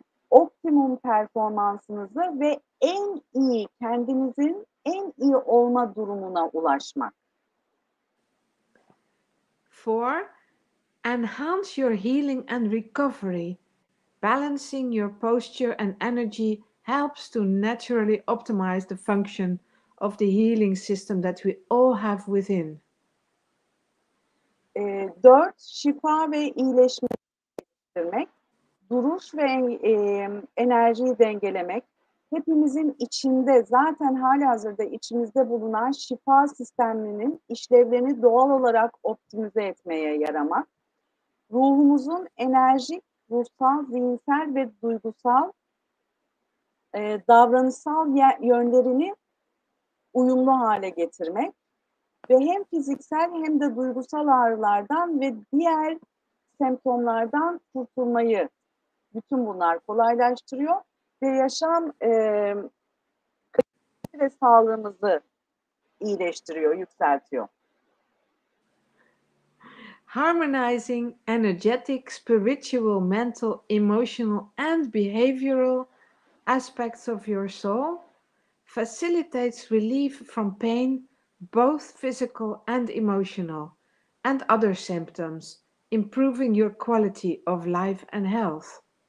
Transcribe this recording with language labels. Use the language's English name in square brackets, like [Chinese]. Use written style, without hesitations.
[Turkish] Optimum performansınızı ve en iyi, kendinizin en iyi olma durumuna ulaşmak. 4. [English] Enhance your healing and recovery. Balancing your posture and energy helps to naturally optimize the function of the healing system that we all have within. 4. [Turkish] Şifa ve iyileşmeyi geliştirmek, duruş ve enerjiyi dengelemek, hepimizin içinde, zaten halihazırda içimizde bulunan şifa sistemlerinin işlevlerini doğal olarak optimize etmeye yaramak, ruhumuzun enerjik, ruhsal, zihinsel ve duygusal, davranışsal yönlerini uyumlu hale getirmek ve hem fiziksel hem de duygusal ağrılardan ve diğer semptomlardan kurtulmayı, bütün bunlar kolaylaştırıyor ve yaşam ve sağlığımızı iyileştiriyor, yükseltiyor. [English] Harmonizing energetic, spiritual, mental, emotional, and behavioral aspects of your soul facilitates relief from pain, both physical and emotional, and other symptoms, improving your quality of life and health.